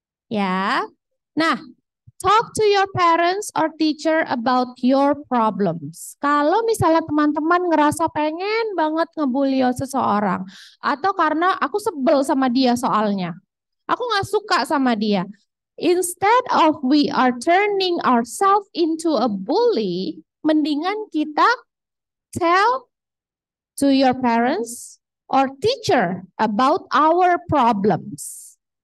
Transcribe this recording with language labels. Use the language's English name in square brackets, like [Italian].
[English] Ya, nah, talk to your parents or teacher about your problems. [Indonesian] Kalau misalnya teman-teman ngerasa pengen banget ngebully seseorang, atau karena aku sebel sama dia soalnya, aku nggak suka sama dia. [English] Instead of we are turning ourselves into a bully, [Indonesian] mendingan kita [English] tell to your parents or teacher about our problems.